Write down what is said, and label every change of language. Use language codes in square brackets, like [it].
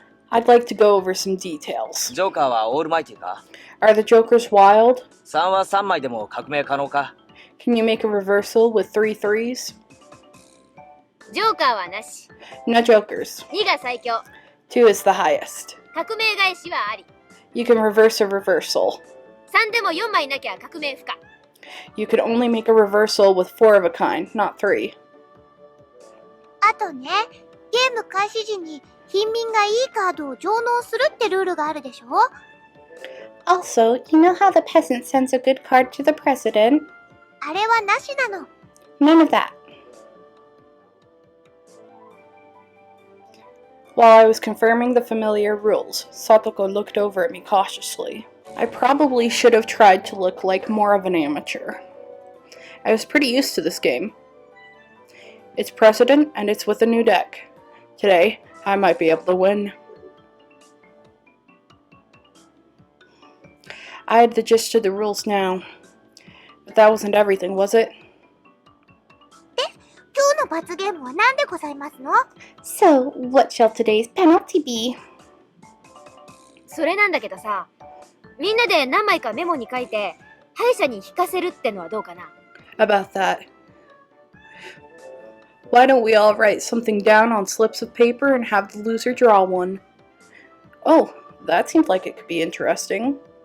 [en] I'd like to go over some details. [ja] ジョーカーはオールマイティか？ [en] Are the jokers wild? [ja] 3は3枚でも革命可能か？ [en] Can you make a reversal with 3 threes? [ja] ジョーカーはなし。 [en] No jokers. [ja] 2が最強。 [en] 2 is the highest. [ja] 革命返しはあり。 [en] You can reverse a reversal. [ja] 3でも4枚なきゃ革命不可。 [en] You can only make a reversal with 4 of a kind, not 3. [ja] あとね、ゲーム開始時に貧民がいいカードを上納するってルールがあるでしょ？ [en] Also, you know how the peasant sends a good card to the president? [ja] あれはなしなの。 [en] None of that. While I was confirming the familiar rules, Satoko looked over at me cautiously. I probably should have tried to look like more of an amateur. I was pretty used to this game. It's President, and it's with a new deck. Today, I might be able to win. I had the gist of the rules now. But that wasn't everything, was it? [ja] 今日の罰ゲームは何でございますの？ [en] So, what shall today's penalty be? [ja] それなんだけどさ、みんなで何枚かメモに書いて、敗者に引かせるってのはどうかな？ [en] About that. Why don't we all write something down on slips of paper and have the loser draw one? Oh, that seems like it could be interesting.